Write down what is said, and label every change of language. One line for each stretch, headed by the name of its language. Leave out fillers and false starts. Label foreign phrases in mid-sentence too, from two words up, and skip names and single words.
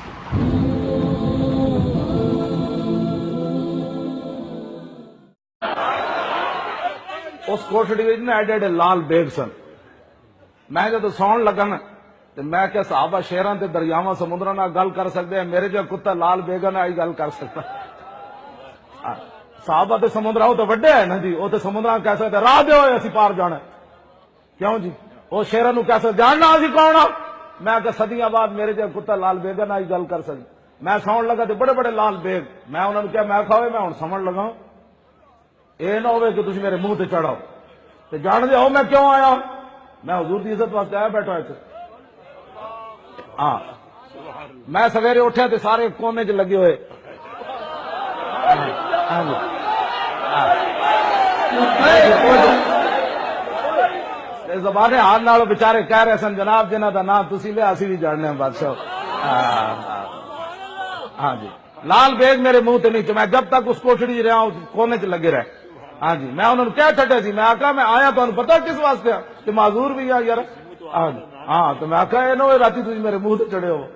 Punjabi: اس کوٹڑی وچ نا ایڈے ایڈے لال بیگ سن. میں جدو سون لگا نا تو میں کیا صحابہ شہراں تے دریاواں سمندراں نال گل کر سکدے ہیں، میرے جو کتا لال بیگاں نال گل کر سکتا. صحابہ تے سمندراں تو وڈے ہے نا جی، وہ تے سمندراں کہہ سکتے راہ دیو اسی پار جانا. کیوں جی؟ وہ شہراں نو کہہ سکتے جاننا اسی کون آ. میں کہ صدیاں بعد میرے جو کتا لال بیگاں نال گل کر سکدا. میں سون لگا تے بڑے بڑے لال بیگ. میں انہاں نو کہا میں کھاوے میں ہن سمجھ لگا اے نہ ہوئے کہ تسی میرے منہ تے چڑھاؤ تے جان دے ہو میں کیوں آیا. میں حضور دی عزت واسطے آیا بیٹھا اتنے. ہاں میں سویرے اٹھیا تے سارے کونے چ لگے ہوئے. ہاں جی زبان حال نال بچارے کہہ رہے سن جناب جنہاں دا نام تسی لیا اسی بھی جاننے ہیں بادشاہ. ہاں جی لال بیگ میرے منہ تے نہیں. میں جب تک اس کوٹڑی چ رہا کونے چ لگے رہے. ہاں جی میں انہوں نے کہہ چھڈیا سی. میں آخا میں آیا تو پتا کس واسطے کہ معذور بھی آ یار. ہاں تو میں آخا یہ نہ رات تھی میرے منہ تے چڑھے ہو.